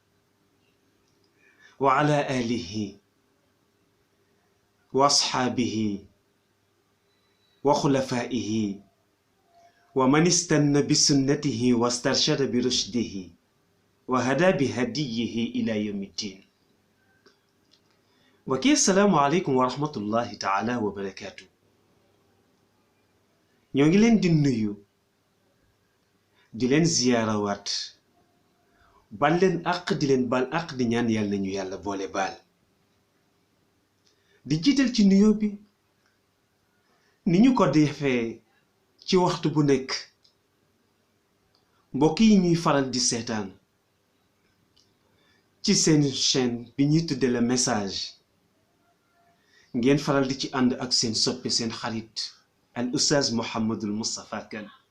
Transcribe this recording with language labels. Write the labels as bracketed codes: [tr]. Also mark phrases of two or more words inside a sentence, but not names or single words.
[ar] وعلى آله وأصحابه وخلفائه ومن استنى بسنته واسترشد برشده وهدى بهديه إلى يوم الدين. وكي السلام عليكم ورحمة الله تعالى وبركاته. [wo] ñoo ngi leen di nuyu di leen ziyaarawaat, bal leen àq di leen bal àq di ñaan yàlla nañu yàlla boole baal, di jiital ci nuyoo bi ni ñu ko defee ci waxtu bu nekk mbokk yi ñuy faral di seetaan ci seen chaîne bi ñuy tudde Le Message, ngeen faral di ci ànd ak seen soppe seen xarit al Oustaz Mouhamadul Moustapha Kane.